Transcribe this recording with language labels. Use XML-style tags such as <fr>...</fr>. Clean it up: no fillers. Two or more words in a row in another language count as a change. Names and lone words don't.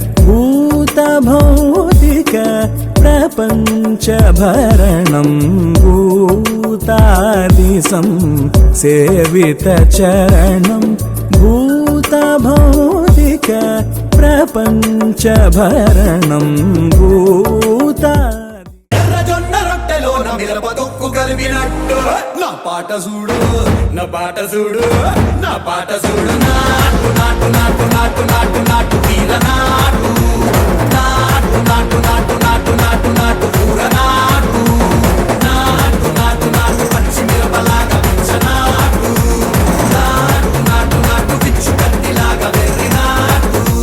<sa>भूतभौतिक प्रपंच भरणं भूतादि संसेवित चरणं भूतभौतिक प्रपंच भरणं भूता</sa> <te>ఎర్రజొన్న రొట్టెలో నా మిరపదొక్కు కలిపినట్టు నా పాట చూడు నా పాట చూడు నా పాట చూడు నాటు నాటు నాటు నాటు నాటు నాటు తీర నాటు నాటు నాటు నాటు నాటు నాటు నాటు ఊర నాటు నాటు నాటు నాటు పచ్చి మిరపలాగా పిచ్చ నాటు నాటు నాటు నాటు పిచ్చు కత్తిలాగా వెర్రి నాటు</te>